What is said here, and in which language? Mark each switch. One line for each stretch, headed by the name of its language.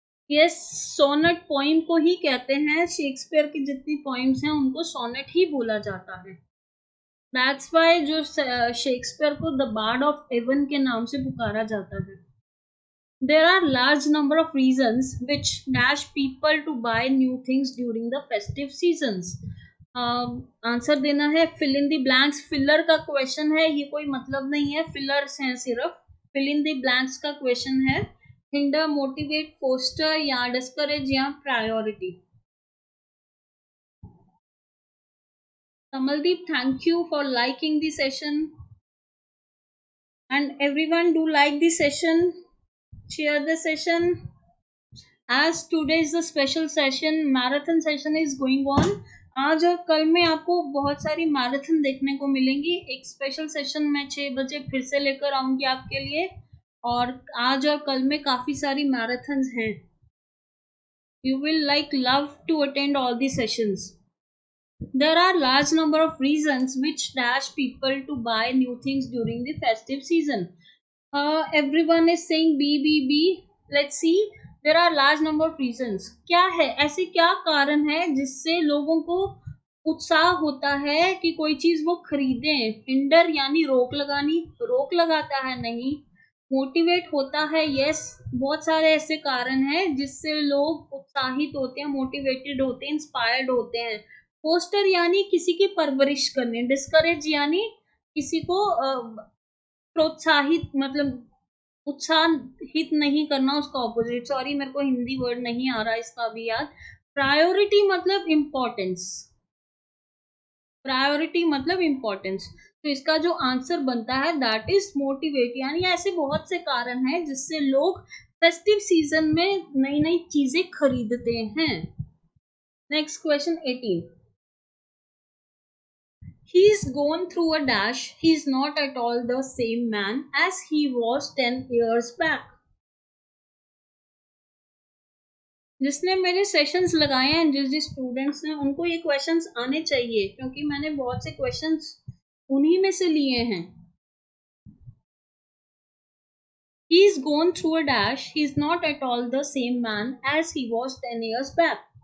Hindi: Yes, sonnet poem को ही कहते हैं, शेक्सपियर की जितनी पोइम्स हैं उनको सोनेट ही बोला जाता है।
English: that's why
Hindi: जो शेक्सपियर को द बार्ड ऑफ एवन के नाम से पुकारा जाता है।
English: There are large number of reasons which dash people to buy new things during the festive seasons.
Hindi: Answer देना है, fill in the blanks. Filler का क्वेश्चन है, ये कोई मतलब नहीं है, फिलर्स हैं सिर्फ। फिल इन द ब्लैंक्स का क्वेश्चन है। हिंडर, मोटिवेट, फोस्टर या डिस्करेज या priority.
English: Kamaldeep, thank you for liking the session and everyone do like the session, share the session. As today is a special session, marathon session is going on.
Hindi: आज और कल में आपको बहुत सारी marathon देखने को मिलेंगी। एक स्पेशल सेशन मैं 6 बजे फिर से लेकर आऊंगी आपके लिए, और आज और कल में काफी सारी मैराथन्स हैं।
English: You will love to attend all the sessions. There are large number of reasons which dash people to buy new things during the festive season. Everyone is saying B. Let's see. There are large number of reasons.
Hindi: क्या है, ऐसे क्या कारण है जिससे लोगों को उत्साह होता है कि कोई चीज वो खरीदें। हिंडर यानी रोक लगानी, रोक लगाता है नहीं। मोटिवेट होता है, यस, बहुत सारे ऐसे कारण हैं जिससे लोग उत्साहित होते हैं, मोटिवेटेड होते हैं, इंस्पायर्ड होते हैं। पोस्टर यानी किसी की परवरिश करने। डिस्करेज यानी किसी को प्रोत्साहित, मतलब उत्साहित नहीं करना, उसका ऑपोजिट। सॉरी, मेरे को हिंदी वर्ड नहीं आ रहा इसका अभी याद। प्रायोरिटी मतलब इम्पोर्टेंस। प्रायोरिटी मतलब इम्पोर्टेंस। तो इसका जो आंसर बनता है
English: that is
Hindi: मोटिवेट। यानी ऐसे बहुत से कारण हैं जिससे लोग फेस्टिव सीजन में नई नई चीजें खरीदते हैं।
English: Next question 18। He's gone through a dash. He's not at all the same man as he was 10 years back.
Hindi: जिसने मेरे सेशंस लगाए हैं, जिस जिस स्टूडेंट्स ने, उनको ये क्वेश्चंस आने चाहिए क्योंकि मैंने बहुत से क्वेश्चंस उन्हीं में से लिए हैं।
English: He's gone through a dash. He's not at all the same man as he was 10 years back.